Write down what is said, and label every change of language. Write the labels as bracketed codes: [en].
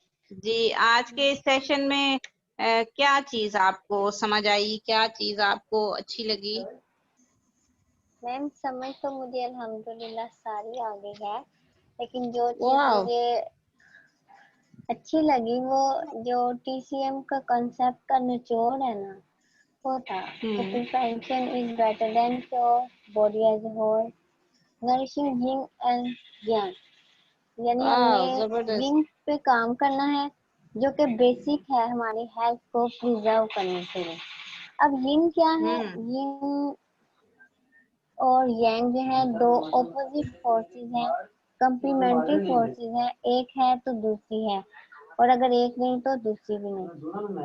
[hi] जी आज के इस सेशन में क्या चीज आपको समझ आई, क्या चीज आपको अच्छी लगी? मैम समझ तो मुझे अल्हम्दुलिल्लाह सारी आ गई है, लेकिन जो चीज मुझे अच्छी लगी वो जो TCM का कॉन्सेप्ट का निचोड़ है ना, होता। [en] So prevention is better than cure, body as a whole, nourishing yin and yang. [hi] यानी हमें जबरदस्त। यिन पे काम करना है जो कि बेसिक है हमारी हेल्थ को प्रिजर्व करने के लिए। अब यिन क्या है, यिन और यांग जो है दो ऑपोजिट फोर्सेस हैं, कंप्लीमेंट्री फोर्सेस हैं, एक है तो दूसरी है, और अगर एक नहीं तो दूसरी भी नहीं।